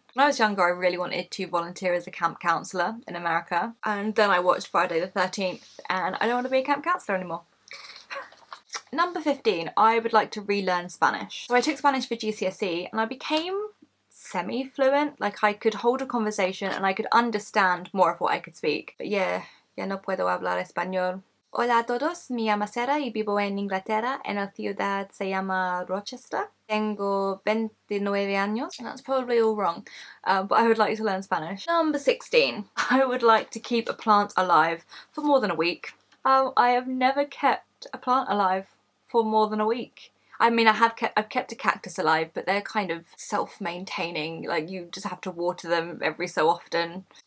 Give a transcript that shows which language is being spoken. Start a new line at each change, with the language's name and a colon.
English: When I was younger, I really wanted to volunteer as a camp counsellor in America, and then I watched Friday the 13th and I don't want to be a camp counsellor anymore. Number 15, I would like to relearn Spanish. So I took Spanish for GCSE and I became semi-fluent, like I could hold a conversation and I could understand more of what I could speak. But yeah,
Spanish: ya no puedo hablar español. Hola a todos, me llamo Sarah y vivo en Inglaterra, en la ciudad se llama Rochester. Tengo 29 años,
English: and that's probably all wrong, but I would like to learn Spanish. Number 16, I would like to keep a plant alive for more than a week. I have never kept a plant alive for more than a week. I mean, I've kept a cactus alive, but they're kind of self-maintaining, like you just have to water them every so often.